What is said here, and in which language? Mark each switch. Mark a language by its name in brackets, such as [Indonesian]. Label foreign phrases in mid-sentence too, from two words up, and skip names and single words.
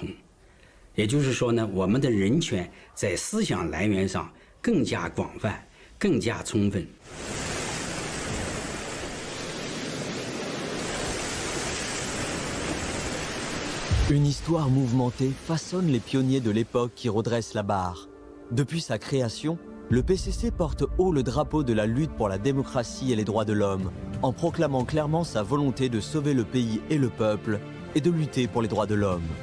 [Chinese] 也就是说呢，我们的人权在思想来源上更加广泛，更加充分。 [French] Une histoire mouvementée façonne les pionniers de l'époque qui redressent la barre. Depuis sa création, le PCC porte haut le drapeau de la lutte pour la démocratie et les droits de l'homme, en proclamant clairement sa volonté de sauver le pays et le peuple, et de lutter pour les droits de l'homme.